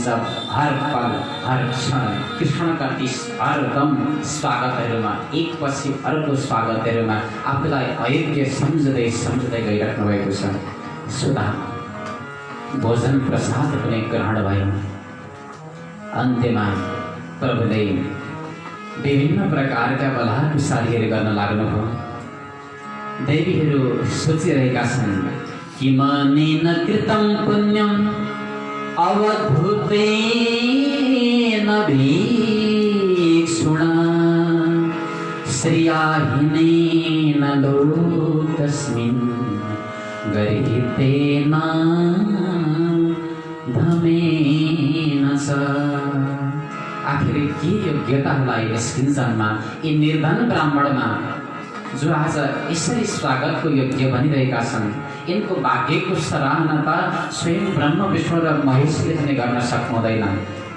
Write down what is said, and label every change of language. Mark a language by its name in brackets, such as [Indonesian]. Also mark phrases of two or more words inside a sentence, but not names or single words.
[Nepali] हर पल हर क्षण कृष्णका ती हरदम स्वागतहरूमा एकपछि अर्को स्वागतहरूमा आफूलाई अयोग्य सम्झँदै गइराख्नु भएको छ। सुदामा भोजन प्रसाद पनि ग्रहण भयो। अन्त्यमा प्रभुले विभिन्न प्रकारका बलाकुसारीहरू गर्न लाग्नुभयो। देवीहरू सोचिरहेका छन् [Sanskrit] किमनेन कृतं पुण्यं अवधूतेन भिक्षुणा श्रियाहीनेन लोकस्मिन् गरितेन धमेन च। [Nepali] आखिर के योग्यतालाई निस्किन्छन्मा यी निर्धन ब्राह्मणमा जो आज यसरी स्वागतको योग्य बनिरहेका छन्? यिनको भाग्यको सराहना त स्वयं ब्रह्म विष्णु र महेशले पनि गर्न सक्नुहुँदैन।